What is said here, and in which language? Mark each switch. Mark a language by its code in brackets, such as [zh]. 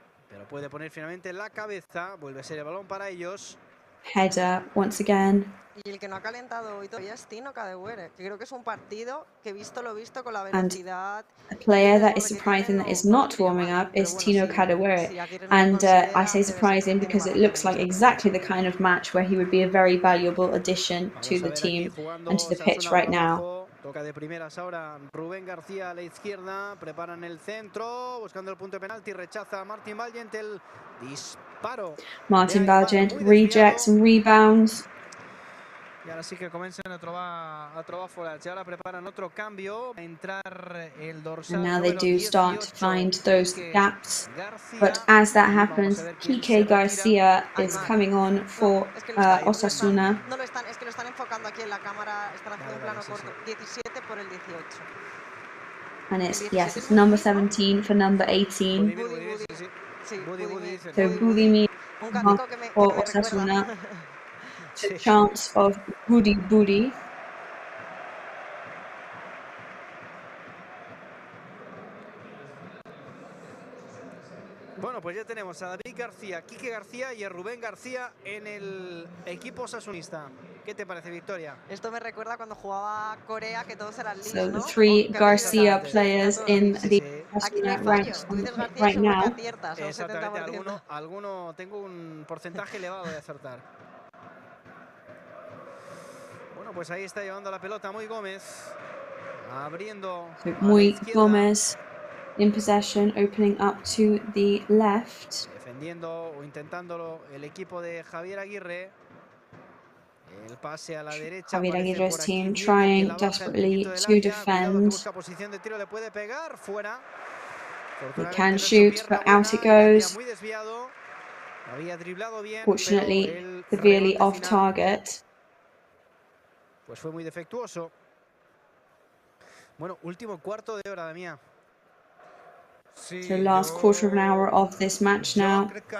[es] Pero puede poner finalmente la cabeza. Vuelve a ser el balón para ellos. [en] Header once again. [es] Y el que no ha calentado hoy todavía es Tino Kadewere, que creo que es un partido que visto lo visto con la [en] And [es] velocidad. [en] a player that is surprising that is not warming up is Tino Kadewere. And I say surprising because it looks like exactly the kind of match where he would be a very valuable addition to the team and to the pitch right now. [es] Toca de primeras ahora Rubén García a la izquierda, preparan el centro, buscando el punto de penalti, rechaza Martin Valiente el disparo. [en] Martin Valiant rejects and rebounds. [es] Y ahora sí que comienzan a trobar fuera. Ahora preparan otro cambio. A entrar el dorsal. [en] And now they do start to find those gaps. But as that happens, Quique Garcia is coming on for Osasuna. [es] No lo están, es que lo están enfocando aquí en la cámara. Están haciendo un plano corto. 17 por el 18. [en] And it's number 17 for number 18. So Budimir for Osasuna. The chance of Budi Budi. [es] Bueno, pues ya tenemos a David García, Quique García y a Rubén García en el equipo osasunista. ¿Qué te parece, Victoria? Esto me recuerda cuando jugaba Corea, que todos eran Lis, [en] So [es] ¿no? [en] the three Garcia players in the Osasuna ranks right now. [es] Exactamente, alguno tengo un porcentaje elevado de acertar. Bueno, pues ahí está llevando la pelota Muy Gómez, abriendo [en] So Muy Gómez in possession, opening up to the left. [es] Defendiendo o intentándolo el equipo de Javier Aguirre. El pase a la derecha. [en] Javier Aguirre's team trying desperately to defend. [es] Busca posición de tiro, le puede pegar fuera. [en] He can shoot, but out it goes. [es] Muy desviado. Había driblado bien. [en] Fortunately, severely off target. [es] Pues fue muy defectuoso. Bueno, último cuarto de hora, Damián. [en] So last quarter of an hour of this match now.